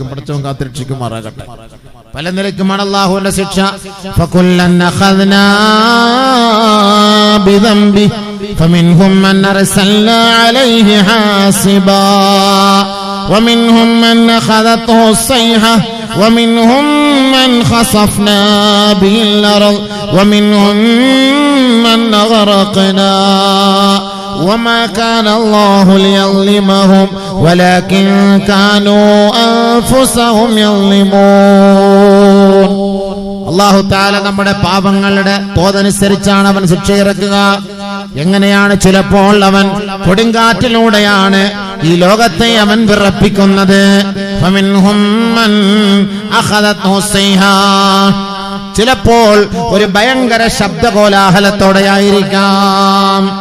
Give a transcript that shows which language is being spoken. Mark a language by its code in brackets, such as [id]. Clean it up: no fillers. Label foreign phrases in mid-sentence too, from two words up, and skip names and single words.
[ml] പടച്ചവൻ കാത്തിരക്ഷിക്കുമാറാകട്ടെ. പല നിലയ്ക്കുമാണ് അല്ലാഹുവിന്റെ ശിക്ഷ. [ar] فكلا أخذنا بذنبه فمنهم من أرسلنا عليه حاصبا ومنهم من أخذته الصيحة ومنهم من خسفنا به الأرض ومنهم من أغرقنا وما كان الله ليظلمهم ولكن كانوا أنفسهم يظلمون. [ml] അല്ലാഹു തആല നമ്മുടെ പാപങ്ങളുടെ തോതനുസരിച്ചാണ് അവൻ ശിക്ഷ ഇറക്കുക. എങ്ങനെയാണ്? ചിലപ്പോൾ അവൻ കൊടുങ്കാറ്റിലൂടെയാണ് ഈ ലോകത്തെ അവൻ വിറപ്പിക്കുന്നത്. [ar] فمنهم من أخذته الصيحة. [ml] ചിലപ്പോൾ ഒരു ഭയങ്കര ശബ്ദകോലാഹലത്തോടെയായിരിക്കാം.